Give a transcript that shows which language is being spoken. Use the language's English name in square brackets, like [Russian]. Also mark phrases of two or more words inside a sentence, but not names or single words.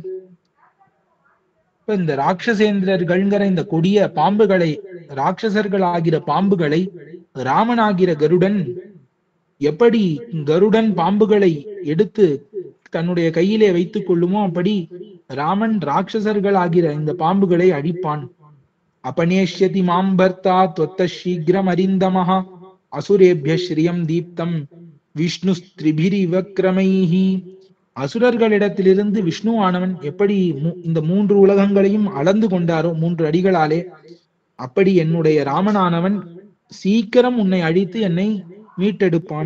[Tamil] இப்ப இந்த ராட்சசேந்திரர்கள்ங்கிற இந்த கொடிய பாம்புகளை, ராட்சசர்கள் ஆகிற பாம்புகளை ராமனாகிற கருடன் எப்படி கருடன் பாம்புகளை எடுத்து தன்னுடைய கையிலே வைத்துக் கொள்ளுமோ, அப்படி ராமன் ராட்சசர்கள் ஆகிற இந்த பாம்புகளை அழிப்பான். [Sanskrit] अपनेष्यति मां भर्ता त्वत्त शीघ्रम अरिन्दमः असुरेभ्यः श्रियं दीप्तां विष्णुस्त्रिभिरिव क्रमैः. [Tamil] அசுரர்களிடத்திலிருந்து விஷ்ணு ஆனவன் எப்படி இந்த 3 உலகங்களையும் அளந்து கொண்டாரோ 3 அடிகளாலே, அப்படி என்னுடைய ராமனானவன் சீக்கிரம் உன்னை அழித்து என்னை மீட்டெடுப்பான்.